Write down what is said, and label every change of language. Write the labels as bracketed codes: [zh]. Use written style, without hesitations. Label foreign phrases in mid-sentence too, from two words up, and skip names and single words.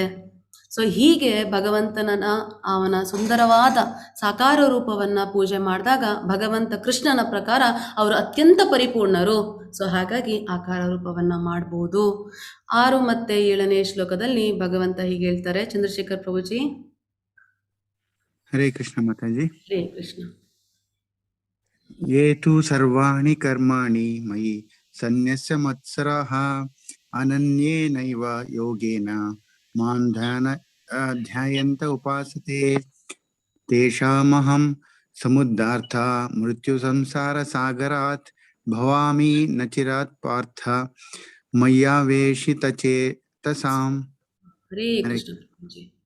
[kn] ಸೊ ಹೀಗೆ ಭಗವಂತನ ಅವನ ಸುಂದರವಾದ ಸಾಕಾರ ರೂಪವನ್ನ ಪೂಜೆ ಮಾಡಿದಾಗ ಭಗವಂತ ಕೃಷ್ಣನ ಪ್ರಕಾರ ಅವರು ಅತ್ಯಂತ ಪರಿಪೂರ್ಣರು. ಸೊ ಹಾಗಾಗಿ ಆಕಾರ ರೂಪವನ್ನ ಮಾಡ್ಬೋದು. 6 ಮತ್ತು 7ನೇ ಶ್ಲೋಕದಲ್ಲಿ ಭಗವಂತ ಹೀಗೆ ಹೇಳ್ತಾರೆ. ಚಂದ್ರಶೇಖರ್ ಪ್ರಭುಜಿ. ಹರೇ ಕೃಷ್ಣ ಮಾತಾಜಿ. ಹರೇ ಕೃಷ್ಣ. [sa] ಯೇ ತು ಸರ್ವಾಣಿ ಕರ್ಮಾಣಿ ಮಯಿ ಸನ್ಯಸ್ಯ ಮತ್ಸರಃ ಅನನ್ಯೇನೈವ ಯೋಗೇನ ಮಾಂ ಧ್ಯಾಯಂತ ಉಪಾಸತೆ ತೇಷಾಮಹಂ ಸಮುದ್ಧಾರ್ಥ ಮೃತ್ಯು ಸಂಸಾರ ಸಾಗರಾತ್ ಭವಾಮಿ ನ ಚಿರಾತ್ ಪಾರ್ಥ ಮಯ್ಯಾವೇಶಿತಚೇತಸಾಂ. [kn] ಹರೇ ಕೃಷ್ಣ ಪ್ರಭುಜಿ.